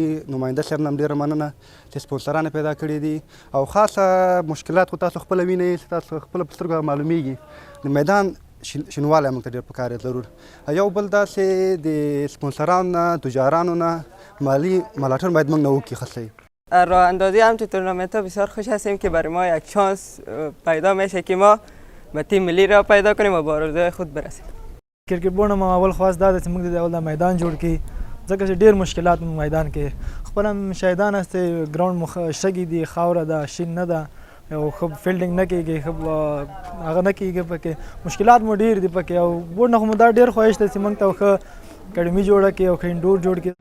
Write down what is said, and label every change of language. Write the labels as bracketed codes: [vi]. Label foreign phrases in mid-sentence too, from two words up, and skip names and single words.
[ps] نماینده صاحب نه هم ډېره مننه چې سپونسران پیدا کړي دي او خاصه مشکلات خو تاسو خپله وینئ چې تاسو خپله په سترګو معلومیږي. د میدان شینوالی موږ ته ډېر پکار دی ضرور. یو بل دا چې د سپونسرانو نه تجارانو نه مالي ملاتړ باید موږ نه وکړي خصوصي [fa] راه اندازی همچون تورنمنت ها بسیار خوش هستیم که برای ما یک شانس پیدا میشه که ما به تیم ملی را پیدا کنیم و به آرزوی خود برسیم. [ps] کرکټ بورډ ما اول خواست دا چې موږ د اول میدان جوړ کړي ځکه چې ډېر مشکلات میدان کې خپل هم شهیدان است ګراوند شګي دي خاوره ده شین نه ده او خب فیلډینګ نه کیږي خب هغه نه کیږي پکې مشکلات مو ډېر دي پکې او بورډ نه خو دا ډېر خوښ دی چې موږ ته ښه اکیډمي جوړه کړي او ښه انډور جوړ کړي.